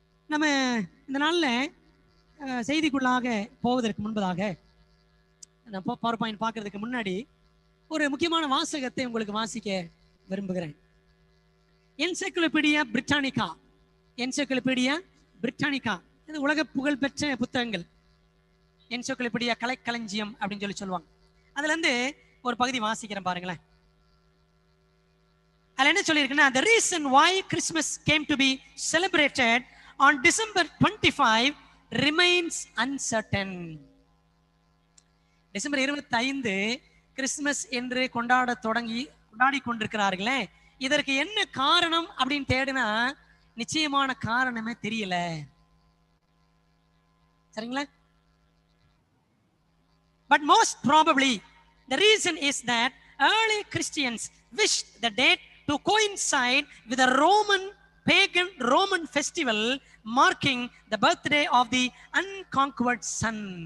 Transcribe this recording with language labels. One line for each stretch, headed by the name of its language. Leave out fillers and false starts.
Tamil: நம்ம இந்த நாளில் செய்திக்குள்ளாக போவதற்கு முன்பதாக, நான் பவர் பாயிண்ட் பார்க்கறதுக்கு முன்னாடி ஒரு முக்கியமான வாசகத்தை உங்களுக்கு வாசிக்க விரும்புகிறேன். என்சைக்ளோபீடியா பிரிட்டானிகா, என்சைக்ளோபீடியா பிரிட்டானிகா, இது உலக புகழ்பெற்ற புத்தகங்கள். என்சைக்ளோபீடியா கலைக்களஞ்சியம் அப்படின்னு சொல்லுவாங்க. அதுல இருந்து ஒரு பகுதி வாசிக்கிறேன் பாருங்களேன். அதுல என்ன சொல்லியிருக்குன்னா,
English: the reason why Christmas came to be celebrated on December 25 remains uncertain.
Tamil: December 25 Christmas என்று கொண்டாடி கொண்டிருக்கிறார்களே, இதற்கு என்ன காரணம் அப்படின்னு தேடினா நிச்சயமான காரணமே தெரியல. சரிங்களா?
English: But most probably the reason is that early Christians wished the date to coincide with a pagan Roman festival marking the birthday of the unconquered son.